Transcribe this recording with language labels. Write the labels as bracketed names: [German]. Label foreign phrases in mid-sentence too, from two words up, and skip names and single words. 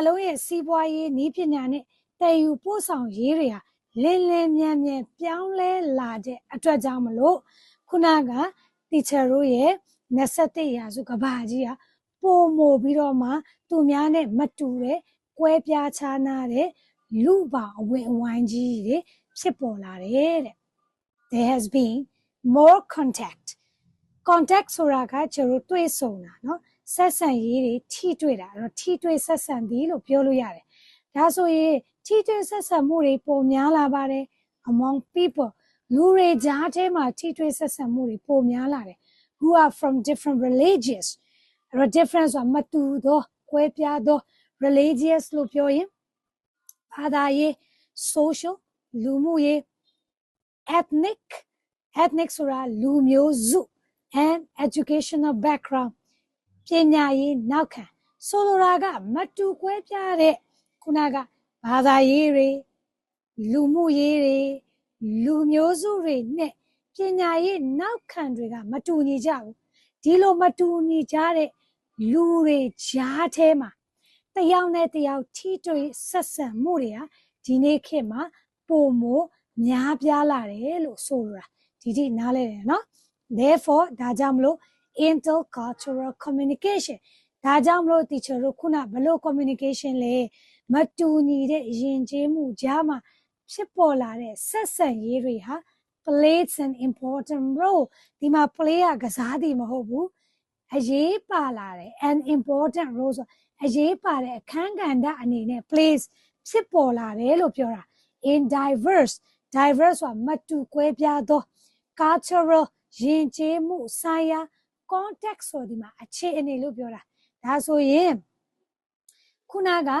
[Burmese] လုံးရဲ့စီးပွားရေးနည်းပညာနဲ့သယ်ယူပို့ဆောင်ရေးတွေဟာလင်းလင်းမြန်မြန်ပြောင်းလဲလာတဲ့အတွက်ကြောင့်မလို့ခုနက teacher တို့ရဲ့ 21ရာစုကဘာကြီးဟာပိုမိုပြီးတော့မှသူများနဲ့မတူတဲ့ကွဲပြားခြားနားတဲ့လူပါအဝင်အဝိုင်းကြီးတွေဖြစ် ပေါ်လာတယ်တဲ့ [English] There has been more contact [Burmese] ဆိုတာကကျတော့တွေ့ဆုံတာเนาะဆက်ဆံရေးတွေ ထိတွေ့တာအဲ့တော့ထိတွေ့ဆက်ဆံသည်လို့ပြောလို့ရတယ်ဒါဆိုရင်ထိတွေ့ဆက်ဆံမှုတွေပိုများလာပါတယ် [English] among people [Burmese] လူတွေကြားထဲမှာထိတွေ့ဆက်ဆံမှုတွေပိုများလာတယ် [English] who are from different religious [Burmese] အဲ့တော့ difference ဆိုတာမတူသောကွဲပြားသော religious လို့ပြောရင်ဘာသာရေး social လူမှုရေး ethnic ဆိုတာလူမျိုးစု [English] and educational background [Burmese] ပညာရေးနောက်ခံဆိုလိုတာကမတူကွဲပြားတဲ့ ခုနကဘာသာရေးတွေလူမှုရေးတွေလူမျိုးစုတွေနဲ့ပညာရေးနောက်ခံတွေကမတူညီကြဘူးဒီလိုမတူညီကြတဲ့လူတွေကြားထဲမှာတယောက်နဲ့တယောက်ထိတွေ့ဆက်ဆံမှုတွေဟာဒီနေ့ခေတ်မှာပိုမိုများပြားလာတယ်လို့ဆိုလိုတာဒီ တိနားလဲတယ်နော် therefore ဒါကြောင့်မလို့ [English] intercultural communication [Burmese] ဒါကြောင့်မလို့ teacher တို့ခုနဘလို့ communication လဲမတူညီတဲ့ယဉ်ကျေးမှုကြားမှာဖြစ်ပေါ်လာတဲ့ဆက်ဆံရေးတွေဟာ [English] plays an important role [Burmese] ဒီမှာ play ကစားသည်မဟုတ်ဘူးအရေးပါလာတယ် [English] an important role [Burmese] ဆို အရေးပါတဲ့အခန်းကဏ္ဍအနေနဲ့ plays ဖြစ်ပေါ်လာတယ်လို့ပြောတာ [English] in diverse [Burmese] ဆိုတာမတူကွဲပြားသော cultural ယဉ်ကျေးမှုဆိုင်ရာ context ဆိုဒီမှာအခြေအနေလို့ပြောတာဒါဆိုရင်ခုနက